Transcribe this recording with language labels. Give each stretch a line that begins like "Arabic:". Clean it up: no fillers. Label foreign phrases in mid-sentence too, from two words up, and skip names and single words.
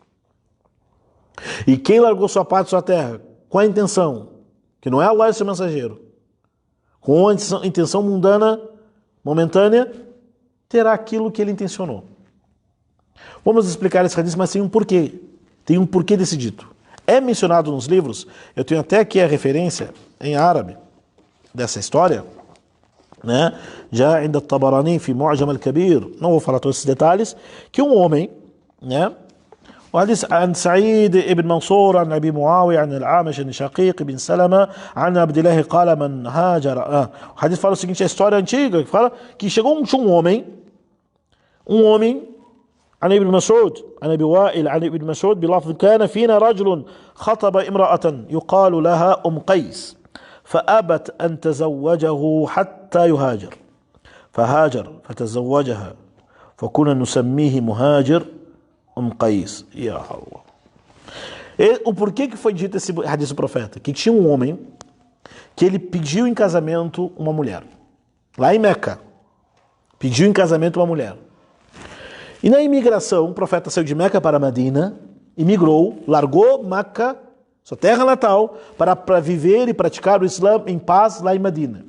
Portuguese: E quem largou sua pátria e sua terra, com a intenção, que não é Allah e seu mensageiro, com a intenção mundana, momentânea, terá aquilo que ele intencionou. Vamos explicar esse hadith, mas tem um porquê. Tem um porquê desse dito. É mencionado nos livros, eu tenho até aqui a referência em árabe dessa história, né? Já ainda Tabarani fi Mu'jam al-Kabir, não vou falar todos esses detalhes, que um homem, né?
Arabic: وحديث عن سعيد بن منصور عن أبي معاوية عن العامش عن شقيق بن سلمة عن عبد الله قال من هاجر.
Portuguese: O hadith fala o seguinte, a história antiga que fala que chegou um homem
Arabic: عن ابن مسعود عن أبي وائل عن ابن مسعود بلفظ كان فينا رجل خطب امرأة يقال لها قيس فأبت أن تزوجه حتى يهاجر فهاجر فتزوجها فكنا نسميه مهاجر قيس. يا الله.
Portuguese: O porquê que foi dito esse hadith do profeta? Que tinha um homem que ele pediu em casamento uma mulher. Lá em Meca. Pediu em casamento uma mulher. E na imigração, o profeta saiu de Meca para Medina, imigrou, largou Meca, sua terra natal, para viver e praticar o Islã em paz lá em Medina.